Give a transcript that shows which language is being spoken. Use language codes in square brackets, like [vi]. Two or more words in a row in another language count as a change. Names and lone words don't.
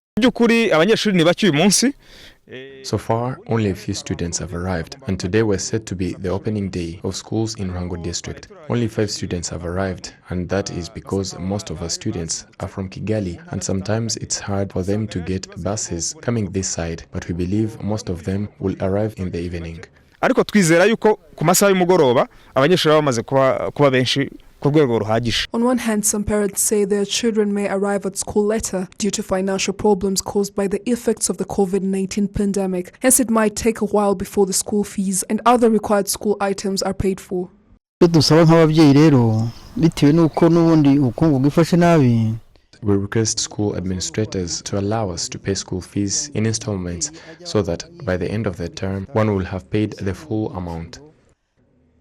[en] So far, only a few students have arrived, and today was said to be the opening day of schools in Ruhango district. Only 5 students have arrived, and that is because most of our students are from Kigali, and sometimes it's hard for them to get buses coming this side, but we believe most of them will arrive in the evening. [rw] Ariko twizera yuko ku masaha y'umugoroba abanyeshuri bamaze kuba benshi. [en] On one hand, some parents say their children may arrive at school later due to financial problems caused by the effects of the COVID-19 pandemic. Hence, it might take a while before the school fees and other required school items are paid for. We request school administrators to allow us to pay school fees in installments so that by the end of the term, one will have paid the full amount.